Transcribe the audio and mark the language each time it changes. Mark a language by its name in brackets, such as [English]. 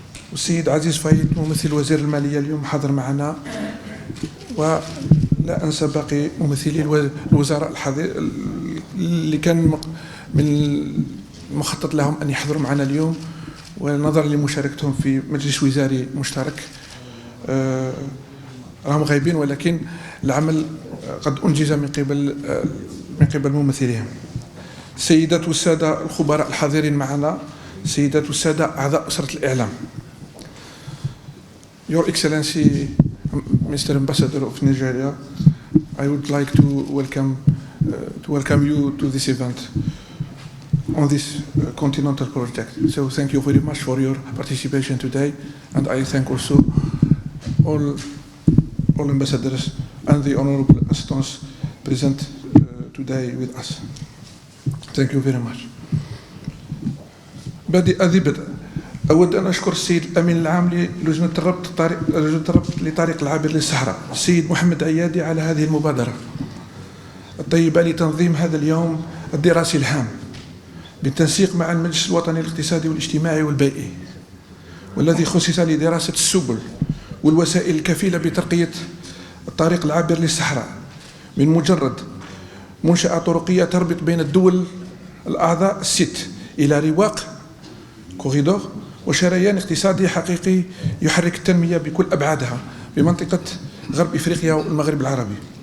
[Arabic] والسيد عزيز فايد ممثل وزير المالية اليوم حاضر معنا، ولا أنسى باقي ممثلي الوزراء اللي كان من المخطط لهم أن يحضروا معنا اليوم، ونظرا لمشاركتهم في مجلس وزاري مشترك راهم غايبين، ولكن العمل قد أنجز من قبل ممثليهم. السيدات والسادة الخبراء الحاضرين معنا، السيدات والسادة أعضاء أسرة الإعلام. [English] Your Excellency, Mr. Ambassador of Nigeria, I would like to welcome you to this event on this continental project. So thank you very much for your participation today, and I thank also all ambassadors and the honorable assistants present today with us. Thank you very much. [Arabic] بدء أود أن أشكر السيد الأمين العام للجنة الربط لطريق العابر للصحراء السيد محمد عيادي على هذه المبادرة الطيبة لتنظيم هذا اليوم الدراسي الهام بالتنسيق مع المجلس الوطني الاقتصادي والاجتماعي والبيئي، والذي خصص لدراسة السبل والوسائل الكفيلة بترقية الطريق العابر للصحراء من مجرد منشأة طرقية تربط بين الدول الأعضاء الست إلى رواق كوريدور وشريان اقتصادي حقيقي يحرك التنمية بكل أبعادها بمنطقة غرب إفريقيا والمغرب العربي.